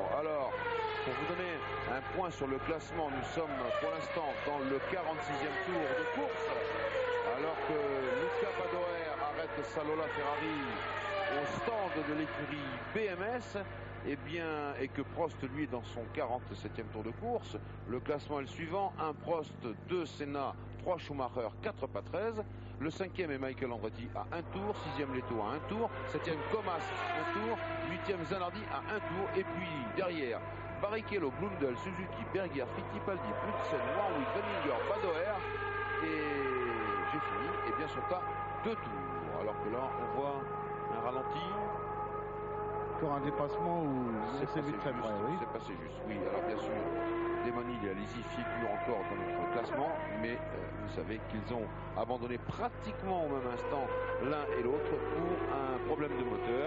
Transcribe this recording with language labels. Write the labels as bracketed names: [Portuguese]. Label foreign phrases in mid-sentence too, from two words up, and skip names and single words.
[French] Alors, pour vous donner un point sur le classement, nous sommes pour l'instant dans le 46e tour de course, alors que Luca Badoer arrête sa Lola Ferrari au stand de l'écurie BMS. Et que Prost, lui, est dans son 47e tour de course. Le classement est le suivant: 1 Prost, 2 Senna, 3 Schumacher, 4 Patrese. Le 5e est Michael Andretti à 1 tour, 6e Leto à 1 tour, 7e Comas 1 tour, 8e Zanardi à 1 tour. Et puis derrière, Barrichello, Blundell, Suzuki, Berger, Fittipaldi, Knudsen, Warwick, Renninger, Badoer. Et j'ai fini, et bien sont à 2 tours. Alors que là, on voit un ralenti. Encore un dépassement où c'est vite très vrai, oui. C'est passé juste, oui. Alors bien sûr, Desmonil et Alesi figurent encore dans notre classement, mais vous savez qu'ils ont abandonné pratiquement au même instant l'un et l'autre pour un problème de moteur.